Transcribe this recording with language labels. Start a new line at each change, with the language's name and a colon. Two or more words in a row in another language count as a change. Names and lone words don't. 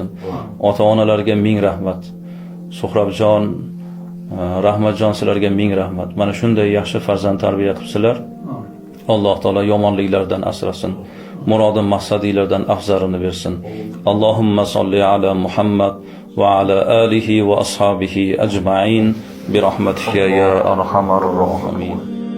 Uzbek: Ota-onalarga ming rahmat. Suhrabjon, Rahmatjon, sizlarga ming rahmat. Mana shunday yaxshi farzand tarbiya qilibsizlar. Alloh taolo yomonliklardan asrasin. Murodim maqsadinglardan afzarini bersin.
Arabic: اللهم صل على محمد وعلى آله وأصحابه أجمعين برحمتك يا أرحم الراحمين.